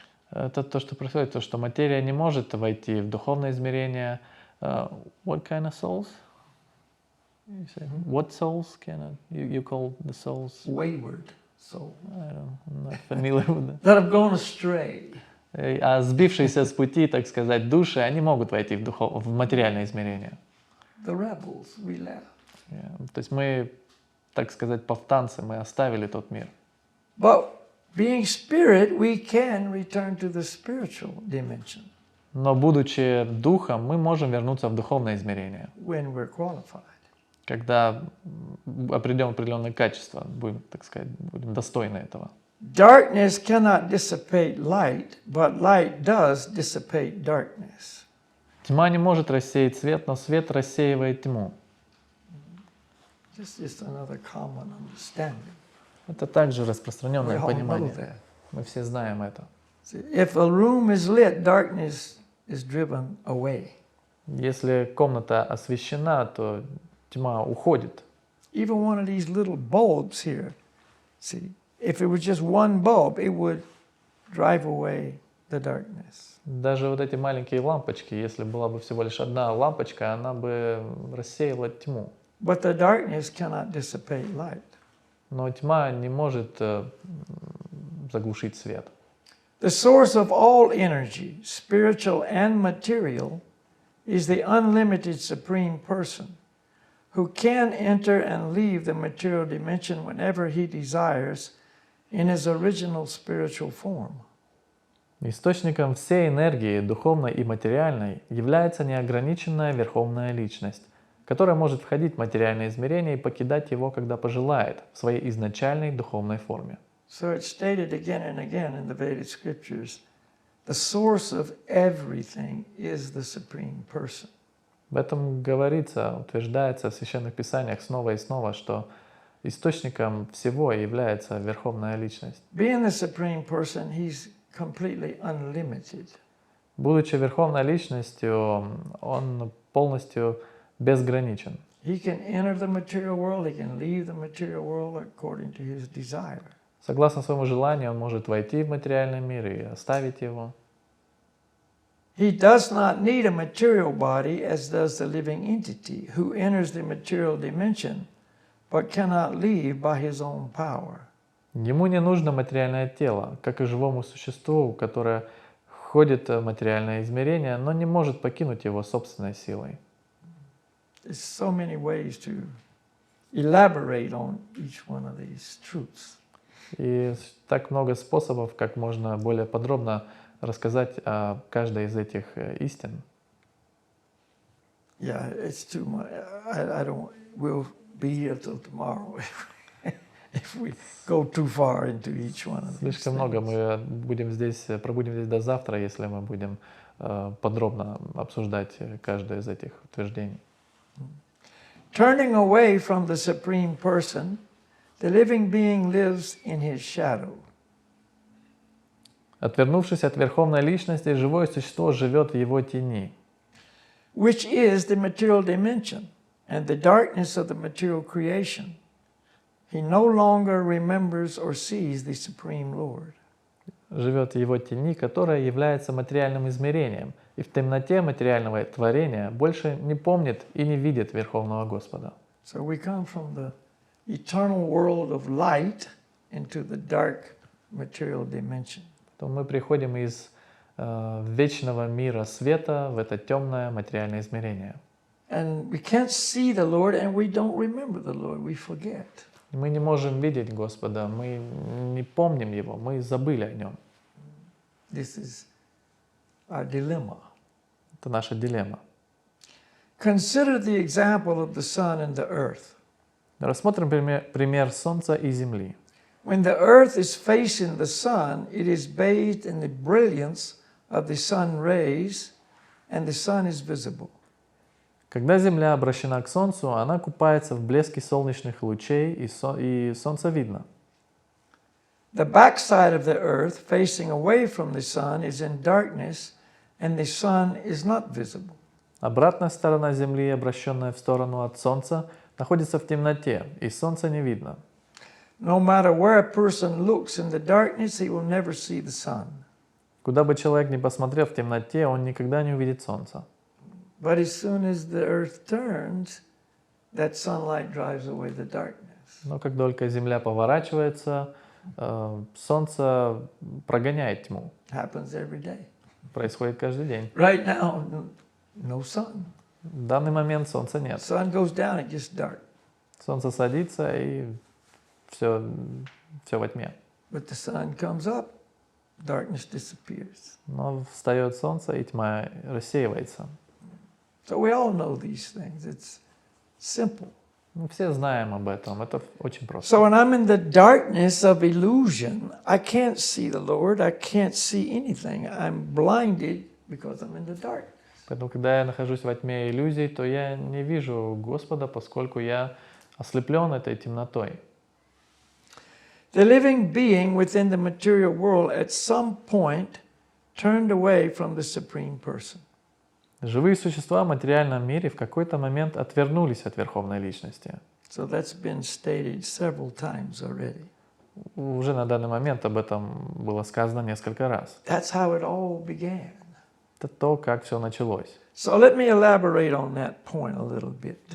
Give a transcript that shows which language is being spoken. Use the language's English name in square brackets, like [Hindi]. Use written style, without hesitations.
[Russian] Это то, что происходит, то, что материя не может войти в духовное измерение. [English] What kind of souls? You say, what souls cannot? You call the souls? Wayward soul. I'm not familiar with that. That have gone astray. [Russian] А сбившиеся с пути, так сказать, души, они могут войти в материальное измерение. [English] The rebels, we left. [Russian] То есть мы, так сказать, повстанцы, мы оставили тот мир. [English] But being spirit, we can return to the spiritual dimension. [Russian] Но будучи духом, мы можем вернуться в духовное измерение. [English] When we're qualified. [Russian] Когда определим определенные качества, будем, так сказать, будем достойны этого. [English] Darkness cannot dissipate light, but light does dissipate darkness. [Russian] Тьма не может рассеять свет, но свет рассеивает тьму. [English] Just another common understanding. [Russian] Это также распространенное понимание. Мы все знаем это. [English] If a room is lit, darkness is driven away. [Russian] Если комната освещена, то тьма уходит. [English] Even one of these little bulbs here, see, if it was just one bulb, it would drive away the darkness. [Russian] Даже вот эти маленькие лампочки, если была бы всего лишь одна лампочка, она бы рассеяла тьму. [English] But the darkness cannot dissipate light. [Russian] Но тьма не может заглушить свет. [English] The source of all energy, spiritual and material, is the unlimited supreme person, who can enter and leave the material dimension whenever he desires in his original spiritual form. [Russian] Источником всей энергии, духовной и материальной, является неограниченная Верховная Личность, которая может входить в материальное измерение и покидать его, когда пожелает, в своей изначальной духовной форме. [English] So it's stated again and again in the Vedic scriptures, the source of everything is the supreme person. [Russian] В этом говорится, утверждается в Священных Писаниях снова и снова, что источником всего является Верховная Личность. [English] Being the supreme person, he's completely unlimited. [Russian] Будучи Верховной Личностью, он полностью безграничен. [English] He can enter the material world, he can leave the material world according to his desire. [Russian] Согласно своему желанию, он может войти в материальный мир и оставить его. [English] He does not need a material body as does the living entity who enters the material dimension but cannot leave by his own power. [Russian] Ему не нужно материальное тело, как и живому существу, которое входит в материальное измерение, но не может покинуть его собственной силой. [English] There's so many ways to elaborate on each one of these truths. [Russian] И так много способов, как можно более подробно рассказать о каждой из этих истин. [English] Yeah, it's too much. I don't. We'll be here till tomorrow if we go too far into each one of these. [Russian] Слишком много. Мы пробудем здесь до завтра, если мы будем подробно обсуждать каждое из этих утверждений. [English] Turning away from the supreme person, the living being lives in his shadow. [Russian] Отвернувшись от Верховной Личности, живое существо живет в его тени, [English] Which is the material dimension and the darkness of the material creation. He no longer remembers or sees the Supreme Lord. [Russian] живет в его тени, которая является материальным измерением, и в темноте материального творения больше не помнит и не видит Верховного Господа. [English] So we come from the eternal world of light into the dark material dimension. [Russian] То мы приходим из вечного мира света в это темное материальное измерение. [English] And we can't see the Lord and we don't remember the Lord, we forget. [Russian] Мы не можем видеть Господа, мы не помним Его, мы забыли о Нем. [English] This is our dilemma. [Russian] Это наша дилемма. [English] Consider the example of the sun and the earth. [Russian] Рассмотрим пример Солнца и Земли. [English] When the earth is facing the sun, it is bathed in the brilliance of the sun rays, and the sun is visible. [Russian] Когда Земля обращена к Солнцу, она купается в блеске солнечных лучей, и Солнце видно. [English] The backside of the earth, facing away from the sun, is in darkness, and the sun is not visible. [Russian] Обратная сторона Земли, обращенная в сторону от Солнца, находится в темноте, и Солнце не видно. [English] No matter where a person looks in the darkness, he will never see the sun. [Russian] Куда бы человек ни посмотрел в темноте, он никогда не увидит солнца. [English] But as soon as the earth turns, that sunlight drives away the darkness. [Russian] Но как только Земля поворачивается, солнце прогоняет тьму. [English] Happens every day. [Russian] Происходит каждый день. [English] Right now, no sun. [Russian] В данный момент солнца нет. [English] Sun goes down, it gets dark. [Russian] Солнце садится, и все во тьме. [English] But the sun comes up, darkness disappears. [Russian] Но встает солнце, и тьма рассеивается. [English] So we all know these things. It's simple. [Russian] Мы все знаем об этом. Это очень просто. [English] So when I'm in the darkness of illusion, I can't see the Lord. I can't see anything. I'm blinded because I'm in the dark. [Russian] Поэтому, когда я нахожусь во тьме иллюзий, то я не вижу Господа, поскольку я ослеплен этой темнотой. [English] The living being within the material world at some point turned away from the Supreme Person. [Russian] Живые существа в материальном мире в какой-то момент отвернулись от Верховной Личности. [English] So that's been stated several times already. [Russian] Уже на данный момент об этом было сказано несколько раз. [English] That's how it all began. [Russian] Это то, как все началось. [English] So let me elaborate on that point a little bit.